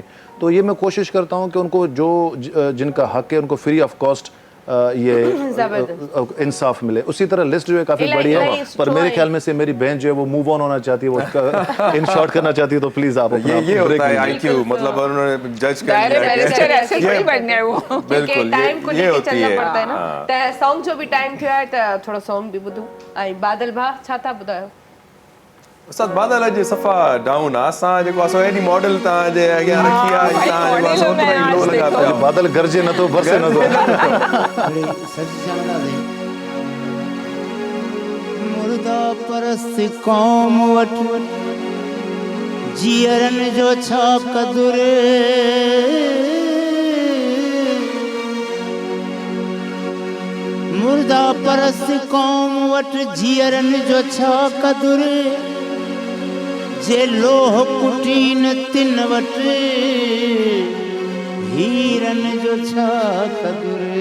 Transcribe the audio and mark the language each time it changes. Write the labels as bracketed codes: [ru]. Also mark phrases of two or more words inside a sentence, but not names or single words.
[hi] तो ये मैं कोशिश करता हूँ कि उनको जो जिनका हक है उनको [en] free of cost [hi] ये इंसाफ मिले। उसी तरह लिस्ट जो है काफ़ी बड़ी है, पर मेरे ख्याल में से मेरी बहन जो है वो [en] move on [hi] होना चाहती है, वो [en] in short [hi] करना चाहती है। तो प्लीज़ आप ये होता है IQ, मतलब उन्होंने जज कर लिया, बिल्कुल ये होती है। [sd] सॉन्ग जो भी टाइम थियो आहे त थोड़ो सॉन्ग भी ॿुधूं। ऐं बादल भा छा था ॿुधायो? उस्ताद बादल अॼु सफ़ा डाउन आहे। असां जेको असां एॾी मॉडल तव्हांजे अॻियां रखी आहे, तव्हां जेको असां लो लॻा पिया। बादल गरजे न तो बरसे न तो। मुर्दा परस्त कौम वटि जीअरनि जो छा कदुर, मुर्दा परस्त कौम वटि जीअरनि जो छा कदुर, जे लोह कुटीन तिन वटि हीरनि जो छा कदुर।